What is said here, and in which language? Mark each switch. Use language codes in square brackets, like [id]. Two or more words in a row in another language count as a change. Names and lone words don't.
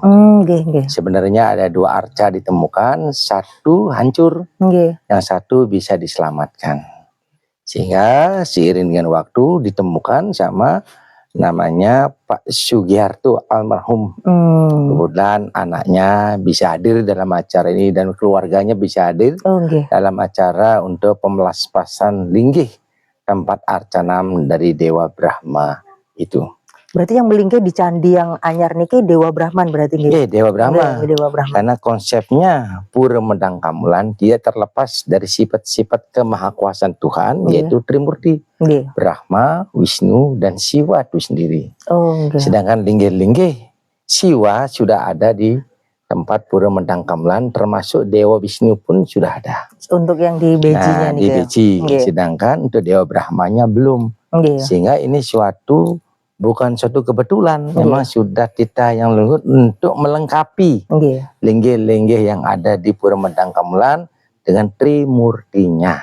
[id] Sebenarnya ada 2 arca ditemukan, satu hancur, yang satu bisa diselamatkan. Sehingga seiring dengan waktu ditemukan sama namanya Pak Sugiharto almarhum. Kemudian anaknya bisa hadir dalam acara ini dan keluarganya bisa hadir dalam acara untuk pemelaspasan linggih tempat arcanam dari Dewa Brahma itu. Berarti yang melingkih di candi yang anyar niki Dewa Brahman berarti nggih? Dewa Brahma. Dewa Brahman. Karena konsepnya Pura Medang Kemulan dia terlepas dari sifat-sifat kemahakuasaan Tuhan, yaitu Trimurti. Brahma, Wisnu, dan Siwa itu sendiri. Sedangkan linggih-linggih Siwa sudah ada di tempat Pura Medang Kemulan, termasuk Dewa Wisnu pun sudah ada. Untuk yang di Bejinya nih. Di Beji. Sedangkan untuk Dewa Brahmanya belum. Sehingga ini bukan suatu kebetulan, memang sudah kita yang leluhur untuk melengkapi linggih-linggih yang ada di Pura Medang Kemulan dengan Trimurtinya.